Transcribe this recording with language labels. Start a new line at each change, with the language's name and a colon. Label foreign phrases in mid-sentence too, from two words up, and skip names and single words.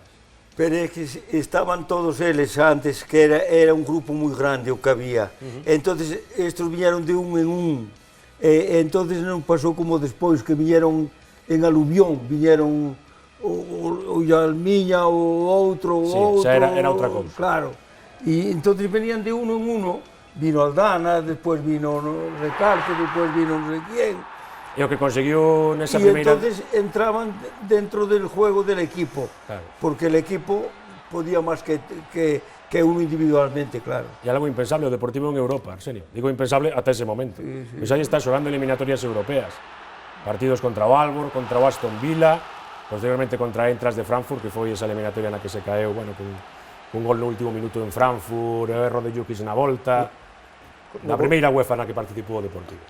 Galician: Pero é que estaban todos eles antes, que era un grupo moi grande o que había. Entonces, estos viñeron de un en un. Entonces non pasou como despois, que viñeron en aluvión, viñeron o Almiña, o outro, o outro. Xa era outra cousa. Claro. E entonces venían de uno en uno, vino Aldana, despois vino Recarte, despois vino non sei quién. E o que conseguiu nesa primeira...
Spanish: E entonces entraban dentro del juego del equipo, claro. Porque el equipo podía máis que uno individualmente, claro.
Galician: E algo impensable o Deportivo en Europa, Arsenio. Digo impensable ata ese momento. Pois aí está xogando eliminatorias europeas. Partidos contra o Aalborg, contra o Aston Villa, posteriormente contra Eintracht de Frankfurt, que foi esa eliminatoria na que se caeu, bueno, con un gol no último minuto en Frankfurt, o erro de Jukic na volta, na primeira UEFA na que participou o Deportivo.